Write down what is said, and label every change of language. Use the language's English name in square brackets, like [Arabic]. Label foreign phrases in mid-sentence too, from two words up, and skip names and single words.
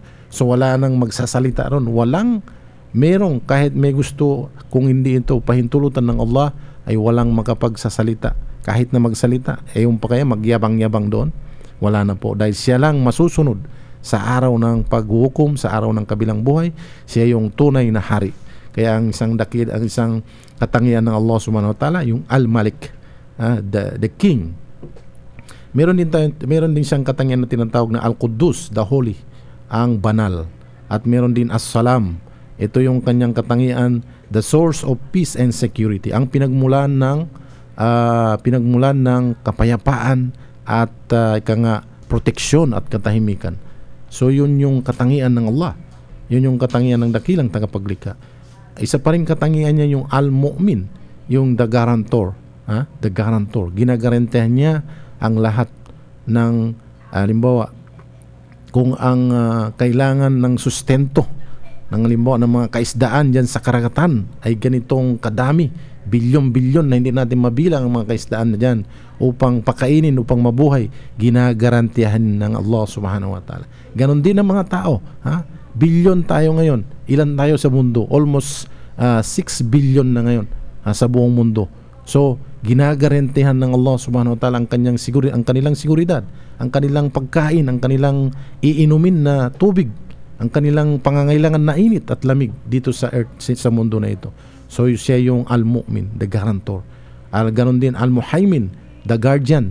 [Filipino] So wala nang magsasalita ron, merong kahit may gusto, kung hindi ito pahintulutan ng Allah, ay walang makapagsasalita. Kahit na magsalita, yung pa kaya magyabang-yabang doon, wala na po, dahil siya lang masusunod sa araw ng paghuhukom, sa araw ng kabilang buhay. Siya yung tunay na hari. Kaya ang isang katangian ng Allah [Arabic] سبحانه وتعالى, [Filipino] yung Al-Malik, [English] the king. [Filipino] Meron din siyang katangian na tinatawag na Al-Quddus, [English] the holy, [Filipino] ang banal. At meron din As-Salam. Ito yung kanyang katangian, [English] the source of peace and security, [Filipino] ang pinagmulan ng kapayapaan at proteksyon at katahimikan. So yun yung katangian ng Allah. Yun yung katangian ng dakilang tagapaglikha. Isa pa rin katangian niya yung Al-Mu'min, [English] yung the guarantor. The guarantor. [Filipino] Ginagarantihan niya ang lahat ng halimbawa, kung ang kailangan ng sustento ng halimbawa ng mga kaisdaan dyan sa karagatan ay ganitong kadami, bilyon-bilyon na hindi natin mabilang ang mga kaisdaan na dyan upang pakainin, upang mabuhay, ginagarantiyahan ng Allah [Arabic] سبحانه وتعالى. [Filipino] Ganon din ang mga tao. Bilyon tayo ngayon. Ilan tayo sa mundo? [English] Almost 6 billion [Filipino] na ngayon sa buong mundo. So ginagarantiyahan ng Allah [Arabic] سبحانه وتعالى [Filipino] ang kanilang seguridad, ang kanilang pagkain, ang kanilang iinumin na tubig, ang kanilang pangangailangan na init at lamig dito sa earth, sa mundo na ito. So siya yung Al-Mu'min, [English] the guarantor. [Filipino] Ganon din Al-Muhaymin, [English] the guardian.